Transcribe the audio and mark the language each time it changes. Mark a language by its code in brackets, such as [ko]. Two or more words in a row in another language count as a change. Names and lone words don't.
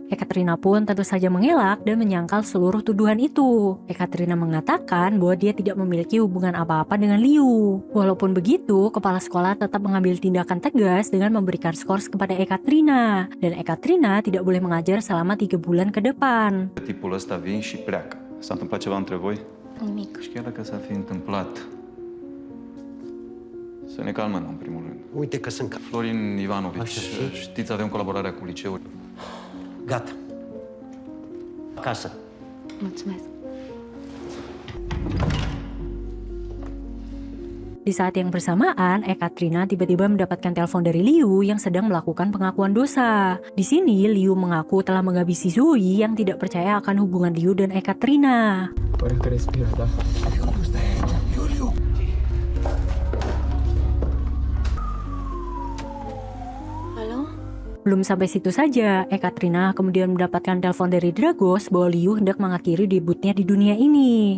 [id] Ekaterina pun tentu saja mengelak dan menyangkal seluruh tuduhan itu. Ekaterina mengatakan bahwa dia tidak memiliki hubungan apa-apa dengan Liu. Walaupun begitu, kepala sekolah tetap mengambil tindakan tegas dengan memberikan skors kepada Ekaterina. Dan Ekaterina tidak boleh mengajar selama 3 bulan ke depan. [ro] Tipul ăsta vin și pleacă. S-a întâmplat ceva între voi? Nimic. Și chiar dacă s-a fi întâmplat, să ne calmăm în primul rând. Uite că sunt... Florin Ivanovici, Așa, și? știți, avem colaborarea cu liceul. Gata. Acasă. Mulțumesc. [id] Di saat yang bersamaan, Ekaterina tiba-tiba mendapatkan telepon dari Liu yang sedang melakukan pengakuan dosa. Di sini, Liu mengaku telah menghabisi Zoe yang tidak percaya akan hubungan Liu dan Ekaterina. [ro] Pare că respiră, da? Alo? [id] Belum sampai situ saja, Ekaterina kemudian mendapatkan telepon dari Dragos bahwa Liu hendak mengakhiri debutnya di dunia ini.